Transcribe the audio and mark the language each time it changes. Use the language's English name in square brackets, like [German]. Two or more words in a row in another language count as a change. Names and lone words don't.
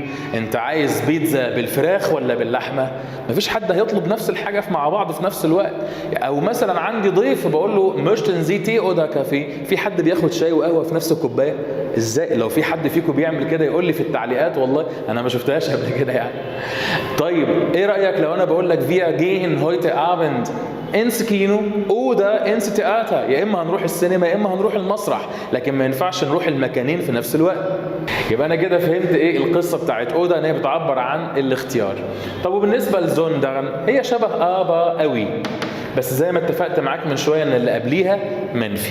[Arabic] أنت عايز بيتزا بالفراخ ولا باللحمة؟ مفيش حد هيطلب نفس الحاجة مع بعض في نفس الوقت. أو مثلا عندي ضيف بقول له [German] möchten Sie Tee oder Kaffee؟ [Arabic] في حد بياخد شاي وقهوة في نفس الكوباية؟ ازاي؟ لو في حد فيكم بيعمل كده يقول لي في التعليقات، والله انا ما شفتهاش قبل كده يعني. طيب ايه رايك لو انا بقول لك [German] wir gehen heute Abend ins Kino oder ins Theater؟ [Arabic] يا اما هنروح السينما يا اما هنروح المسرح، لكن ما ينفعش نروح المكانين في نفس الوقت. يبقى انا كده فهمت ايه القصه بتاعت اودا، ان هي بتعبر عن الاختيار. طب وبالنسبه لزوندرن، هي شبه ابا قوي، بس زي ما اتفقت معاك من شويه ان اللي قبليها منفي.